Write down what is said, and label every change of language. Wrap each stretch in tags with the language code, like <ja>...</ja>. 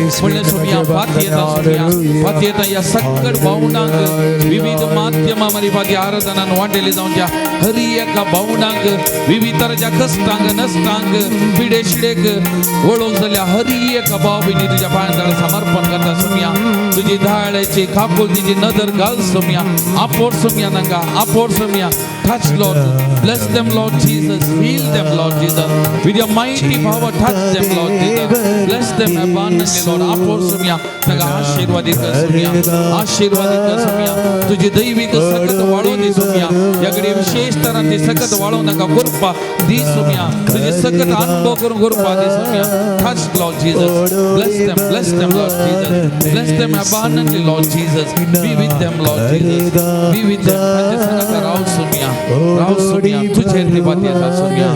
<gom>म्हणले सोम्या पाती येता या सगळ्या भावंडांक विविध माध्यमांमध्ये पाती आराधनान वांटेली जावच्या हरी एका भावंडांक विविध तराच्या कश्टांक नश्टांक पिडे शिडेक ओळख जाल्या हरी एका भाव भयणी तुझ्या पायांतळा समर्पण करता सोम्या. तुझी धाळ्याची काकुळीची नदर घाल सोम्या. आपोर सोम्या नंगा आपोर Saumya.</gom> <en>Touch Lord, bless them Lord Jesus, heal them Lord Jesus, with your mighty power touch them Lord Jesus, bless them abundantly Lord.</en> <gom>आपोर Saumya नंगा आशीर्वादित कर सोम्या, आशीर्वादित कर सोम्या. तुझी दैविक सकत वाळो दे सोम्या. याकडे विशेष तऱ्हान ती सकत वाळो नका कृपा दी सोम्या. तुझी सकत अनुभव करून कृपा दे Saumya.</gom> <en>Touch Lord Jesus, bless them Lord Jesus, bless them abundantly Lord Jesus, be with them Lord Jesus, be with them.</en> <gom>तुझे सकत राव सोम्या, राव सोम्या तुझे कृपाती येता सोम्या.</gom>